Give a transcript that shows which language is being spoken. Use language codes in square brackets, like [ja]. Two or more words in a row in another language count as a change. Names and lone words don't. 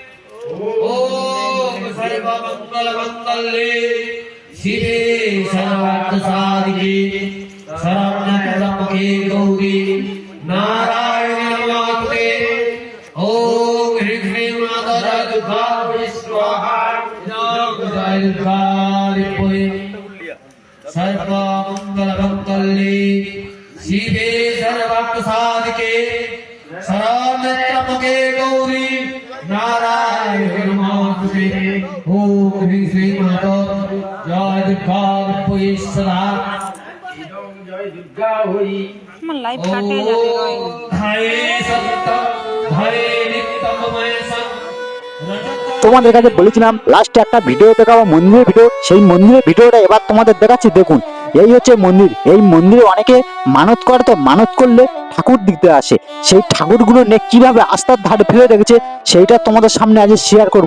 [sa] ओम सर्वमंगल मंगले शिवे सर्वार्थ साधिके शरण्यत्र्यंबके गौरी नारायणी नमोस्तुते ओम ह्रीं श्रीं माता जय दुर्गा स्वाहा राम जय दुर्गा सर्वमंगलमंगले शिवे सर्वार्थ साधिके शरण्यत्र्यंबके गौरी नारायणी नमोस्तुते ओम ह्रीं श्रीं माता जय दुर्गा सदा जय दुर्गा हुई मन लाइव काटे जाते रहे हरे सत्य हरे नित्यमय सं [bn] তোমাদের কাছে বলেছিলাম লাস্টে একটা ভিডিও দেখাবো, মন্দিরের ভিডিও। সেই মন্দিরের ভিডিওটা এবার তোমাদের দেখাচ্ছি। দেখুন, এই হচ্ছে মন্দির। এই মন্দিরে অনেকে মানত করে, তো মানত করলে ঠাকুর দিতে আসে। সেই ঠাকুরগুলো নিয়ে কিভাবে রাস্তার ধারে ফেলে রেখেছে সেইটা তোমাদের সামনে আজ শেয়ার করব।